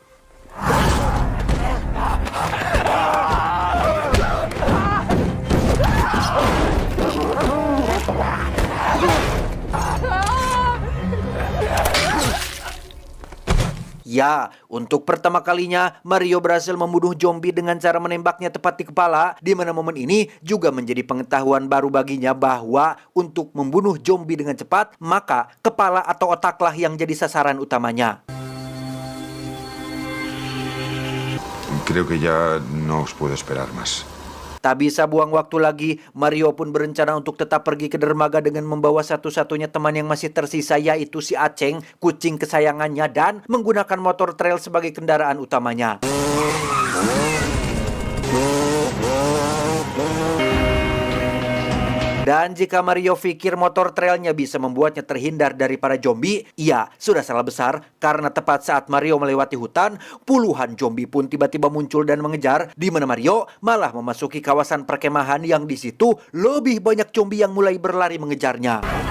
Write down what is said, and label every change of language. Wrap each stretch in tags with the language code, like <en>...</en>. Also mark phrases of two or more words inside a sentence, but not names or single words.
<id>ya, untuk pertama kalinya Mario berhasil membunuh zombie dengan cara menembaknya tepat di kepala, di mana momen ini juga menjadi pengetahuan baru baginya bahwa untuk membunuh zombie dengan cepat, maka kepala atau otaklah yang jadi sasaran utamanya.</id> <es>Creo que ya no os puedo esperar más.</es> <id>Tak bisa buang waktu lagi, Mario pun berencana untuk tetap pergi ke dermaga dengan membawa satu-satunya teman yang masih tersisa, yaitu si Aceng, kucing kesayangannya, dan menggunakan motor trail sebagai kendaraan utamanya. Dan jika Mario pikir motor trailnya bisa membuatnya terhindar dari para zombie, ia sudah salah besar karena tepat saat Mario melewati hutan, puluhan zombie pun tiba-tiba muncul dan mengejar, di mana Mario malah memasuki kawasan perkemahan yang di situ lebih banyak zombie yang mulai berlari mengejarnya.</id>